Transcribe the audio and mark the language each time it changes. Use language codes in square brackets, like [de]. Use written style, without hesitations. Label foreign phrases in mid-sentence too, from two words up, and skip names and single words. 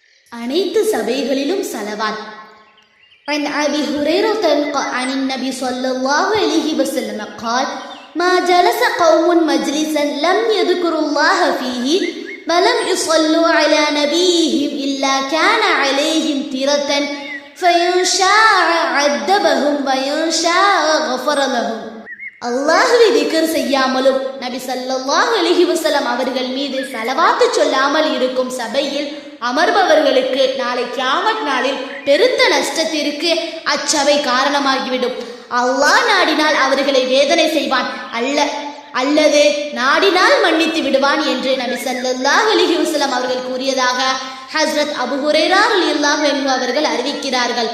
[ta] அனைத்து சபைகளிலும் ஸலவாத். [ar] عن أبي هريرة عن النبي صلى الله عليه وسلم قال ما جلس قوم مجلسا لم يذكروا الله فيه ولم يصلوا على نبيهم إلا كان عليهم ترة فإن شاء عذبهم وإن شاء غفر لهم. [ta] அல்லாஹ்வை திக்ர் செய்யாமலும் நபி [ar] صلى الله عليه وسلم [ta] அவர்கள் மீது ஸலவாத்து சொல்லாமல் இருக்கும் சபையில் அமர்பவர்களுக்கு நாளை கியாமத் நாளில் பெருத்த நஷ்டத்திற்கு அச்சபை காரணமாகிவிடும். அல்லாஹ் நாடினால் அவர்களை வேதனை செய்வான், அல்லது நாடினால் மன்னித்து விடுவான் என்று நபி [ar] صلى الله عليه وسلم [ta] அவர்கள் கூறியதாக ஹஸ்ரத் அபூ ஹுரைரா [ar] رضي الله عنه [ta] அவர்கள் அறிவிக்கிறார்கள்.